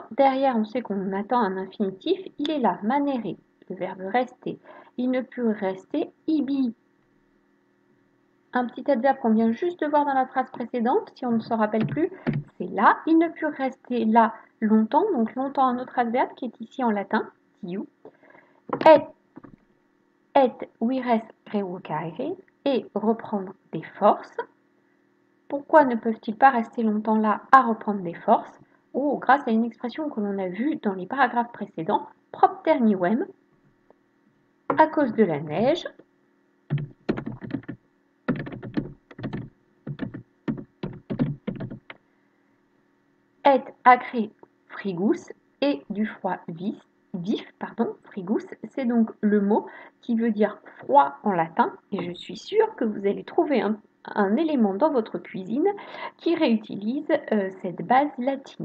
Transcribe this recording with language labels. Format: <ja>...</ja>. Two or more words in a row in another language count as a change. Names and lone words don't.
<fr>Derrière, on sait qu'on attend un infinitif. Il est là, manere, le verbe rester. Ils ne purent rester. Ibi, un petit adverbe qu'on vient juste de voir dans la phrase précédente, si on ne se rappelle plus, c'est là. Ils ne purent rester là longtemps, donc longtemps un autre adverbe qui est ici en latin, diu.</fr> <la>Et vires revocare,</la> <fr>et reprendre des forces. Pourquoi ne peuvent-ils pas rester longtemps là à reprendre des forces? Oh, grâce à une expression que l'on a vue dans les paragraphes précédents,</fr> <la>propter nivem,</la> <fr>à cause de la neige.</fr> <la>Et acre frigus,</la> <fr>et du froid vif, frigus, c'est donc le mot qui veut dire froid en latin, et je suis sûre que vous allez trouver un élément dans votre cuisine qui réutilise cette base latine.</fr>